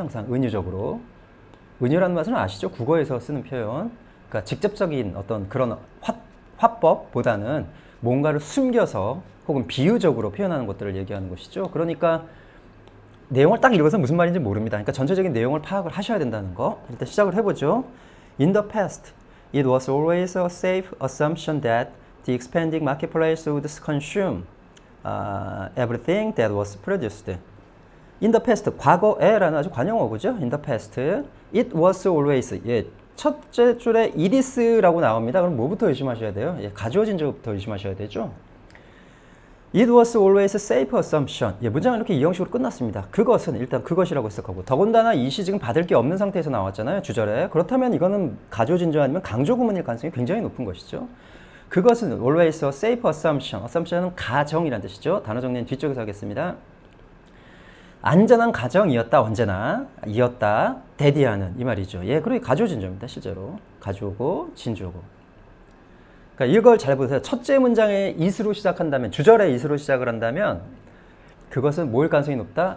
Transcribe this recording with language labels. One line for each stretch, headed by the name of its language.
Korean: 항상 은유적으로. 은유라는 말은 아시죠? 국어에서 쓰는 표현. 그러니까 직접적인 어떤 그런 화법보다는 뭔가를 숨겨서 혹은 비유적으로 표현하는 것들을 얘기하는 것이죠. 그러니까 내용을 딱 읽어서 무슨 말인지 모릅니다. 그러니까 전체적인 내용을 파악을 하셔야 된다는 거. 일단 시작을 해보죠.
English: In the past, it was always a safe assumption that the expanding marketplace would consume everything that was produced. In the past,
Korean: 과거에라는 아주 관용어고죠.
English: In the past, it was always.
Korean: 예, 첫째 줄에 it is라고 나옵니다. 그럼 뭐부터 의심하셔야 돼요? 예, 가주어진 적부터 의심하셔야 되죠.
English: It was always a safe assumption.
Korean: 예, 문장은 이렇게 이 형식으로 끝났습니다. 그것은 일단 그것이라고 해석하고 더군다나 이시 지금 받을 게 없는 상태에서 나왔잖아요. 주절에. 그렇다면 이거는 가주어진주 아니면 강조구문일 가능성이 굉장히 높은 것이죠. 그것은
English: always a safe assumption.
Korean: assumption은 가정이라는 뜻이죠. 단어 정리는 뒤쪽에서 하겠습니다. 안전한 가정이었다. 언제나. 이었다. 대디하는 이 말이죠. 예, 그리고 가주어진주입니다. 실제로. 가주어고 진주어고. 그러니까 이걸 잘 보세요. 첫째 문장에 is로 시작한다면, 주절에 is로 시작을 한다면 그것은 뭐일 가능성이 높다?